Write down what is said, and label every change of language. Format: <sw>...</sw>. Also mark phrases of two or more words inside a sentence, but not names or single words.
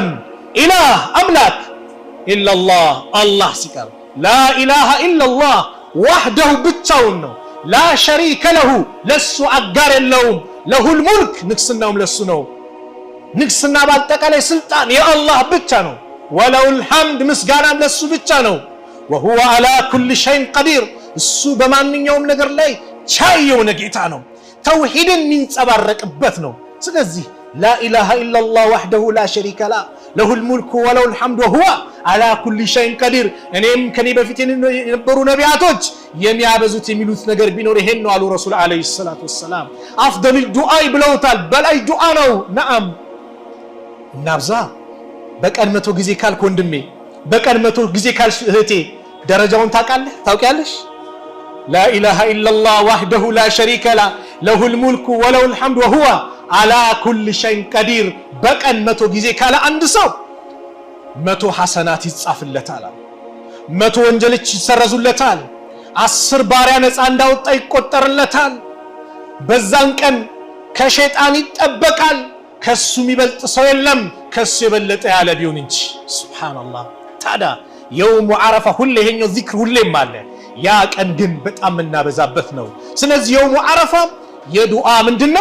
<am>ኢላህ አምላክ ኢላላህ አላህ ሲቀር</am> <ar>لا إله إلا الله وحده</ar> <am>ብቻውን ነው</am> <ar>لا شريك له</ar> <am>ለሱ አጋር የለውም</am> <ar>له الملك</ar> <am>ንግስናውም ለሱ ነው። ንግስና በአጠቃላይ ስልጣን የአላህ ብቻ ነው።</am> <ar>وله الحمد</ar> <am>ምስጋናም ለሱ ብቻ ነው።</am> <ar>وهو على كل شيء قدير</ar> <am>እሱ በማንኛውም ነገር ላይ ቻይ የሆነ ጌታ ነው። ተውሂድን የሚንጸባረቅበት ነው። ስለዚህ</am> <ar>لا إله إلا الله وحده لا شريك له له الملك وله الحمد وهو على كل شيء قدير</ar> <am>እኔም ከኔ በፊት የነበሩ ነቢያቶች የሚያበዙት የሚሉት ነገር ቢኖር ይሄን ነው አሉ ረሱል</am> <ar>عليه الصلاة والسلام። أفضل الدعاء</ar> <am>ብለውታል። በላይ ዱዓ ነው። ነዓም እናብዛ። በቀን 100 ጊዜ ካልክ ወንድሜ፣ በቀን 100 ጊዜ ካልሽ እህቴ ደረጃውን ታውቃለህ? ታውቂያለሽ?</am> <ar>لا إله إلا الله وحده لا شريك له له الملك وله الحمد وهو على كل شيء</ar> <am>قدير በቀን 100 ጊዜ ካለ አንድ ሰው 100 ሐሰናት ይጻፍለታል፣ 100 ወንጀሎች ይሰረዙለታል፣ 10 ባሪያ ነፃ እንዳወጣ ይቆጠርለታል። በዛን ቀን ከሸይጣን ይጠበቃል። ከሱ የሚበልጥ ሰው የለም ከሱ የበለጠ ያለ ቢሆን እንጂ። ሱብሃንአላህ። ታዲያ</am> <ar>يوم عرفة</ar> <am>ሁሌ ይሄኛው ዚክር ሁሌም አለ። ያ ቀን ግን በጣም እናበዛበት ነው። ስለዚህ</am> <ar>يوم عرفة</ar> <am>የዱዓ ምንድነው?</am>